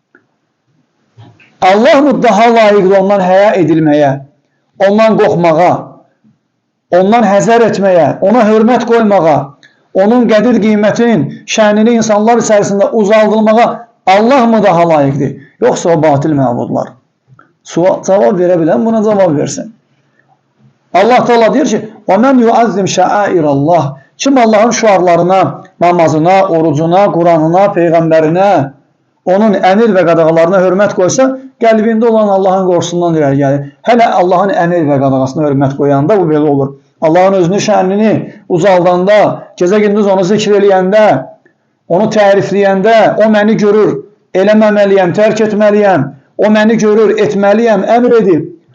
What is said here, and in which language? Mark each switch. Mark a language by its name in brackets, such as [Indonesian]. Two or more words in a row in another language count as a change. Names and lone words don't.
[Azerbaijani] Allah mı daha layiqdir ondan həya edilməyə, ondan qorxmağa, ondan həzər etməyə, ona hörmət qoymağa, onun qədir qiymətinin, şənini insanlar içərisində uzaldılmağa Allah mı daha layiqdir? Yoxsa o batil məbudlar? Cavab verə bilən buna cavab versin. Allah Teala deyir ki, [Arabic] وَمَنْ يُعَزِّمْ شَعَائِرَ اللّٰهِ [Azerbaijani] Kim Allahın şüarlarına, namazına, orucuna, Quranına, Peyğəmbərinə, onun əmir və qadağalarına hörmət qoysa, qəlbində olan Allahın qorxusundan irəli gəlir. Hələ Allahın əmir və qadağasına hörmət qoyanda bu belə olur. Allahın özünü, şənini uzaldanda, gecə-gündüz onu zikr eləyəndə, onu tərifləyəndə, o məni görür, eləməməliyəm, tərk etməliyəm, o məni görür, etməliyəm, əmr edib.